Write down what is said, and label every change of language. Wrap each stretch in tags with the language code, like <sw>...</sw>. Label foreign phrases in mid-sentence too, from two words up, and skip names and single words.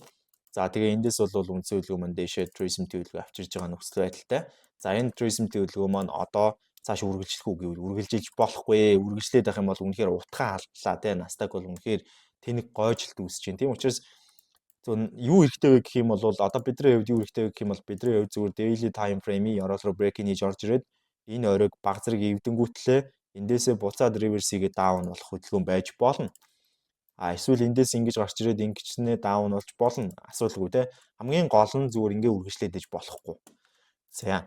<mn>За тэгээ эндээс бол үндсэн хөдөлгөөн маань дээшээ tracemt хөдөлгөөн авчирж байгаа нөхцөл байдалтай. За энэ tracemt хөдөлгөөн маань одоо цааш үргэлжлэх үг гэвэл үргэлжилж болохгүй. Үргэлжлээд байх юм бол үнэхээр утгаа алдлаа тий. Nasdaq бол үнэхээр тэнэг гойжлт үүсэж байна. Тийм учраас юу хэрэгтэй вэ гэх юм бол одоо бидний хувьд юу хэрэгтэй вэ гэх юм бол бидний хувьд зүгээр</mn> <en>daily time frame-</en> <mn>ийн ёроол руу break хийж орж ирээд энэ оройг баг зэрэг эвдэнгүүтлээ эндээсээ буцаад reverse хийгээд down болох хөдөлгөөн байж болно. Эсвэл эндээс ингэж гарч ирээд ингэчнээ down болж болно. Асуудалгүй те. Хамгийн гол нь зүгээр ингээ үргэлжлээд иж болохгүй. За.</mn>